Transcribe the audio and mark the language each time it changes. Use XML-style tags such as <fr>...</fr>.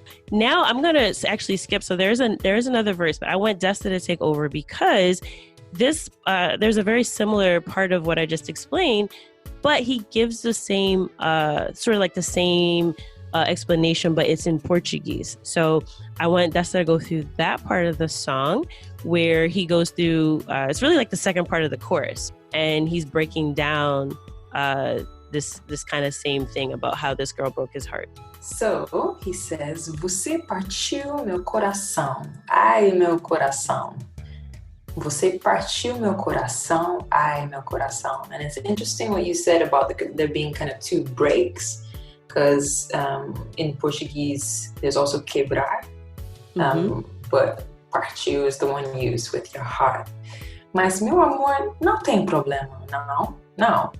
<en>Now I'm going to actually skip. So there's another verse, but I want Desta to take over because this, there's a very similar part of what I just explained, but he gives the same, sort of like the same explanation, but it's in Portuguese. So I want Desta to go through that part of the song where he goes through, it's really like the second part of the chorus, and he's breaking down this kind of same thing about how this girl broke his heart. So he says,</en> <pt>você partiu meu coração, ai meu coração. Você partiu meu coração, ai meu coração.</pt> <en>And it's interesting what you said about there being kind of two breaks, because in Portuguese there's also quebrar, but partiu is the one used with your heart.</en> <pt>Mas meu amor, não tem problema, não.</pt> <en>now.</en>